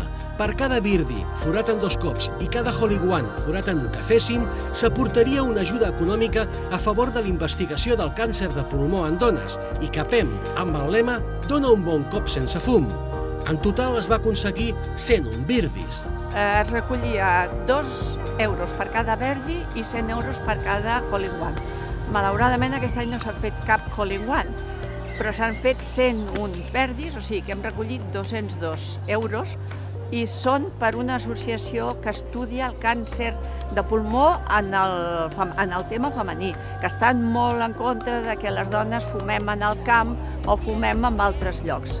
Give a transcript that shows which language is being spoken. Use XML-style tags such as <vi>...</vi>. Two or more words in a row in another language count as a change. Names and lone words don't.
<ca>Per cada birdie forat en 2 cops i cada</ca> <en>hole in one</en> <ca>forat en el que fessin, s'aportaria una ajuda econòmica a favor de la investigació del càncer de pulmó en dones i CAPEM, amb el lema «Dona un bon cop sense fum». En total es va aconseguir 101 birdies. Es recollia 2 euros per cada birdie i 100 euros per cada</ca> <en>hole in one.</en> <ca>Malauradament aquest any no s'ha fet cap</ca> <en>hole in one,</en> <ca>però s'han fet 101 birdies, o sigui que hem recollit 202 euros i són per una associació que estudia el càncer de pulmó en el tema femení, que estan molt en contra de que les dones fumem en el camp o fumem en altres llocs.</ca>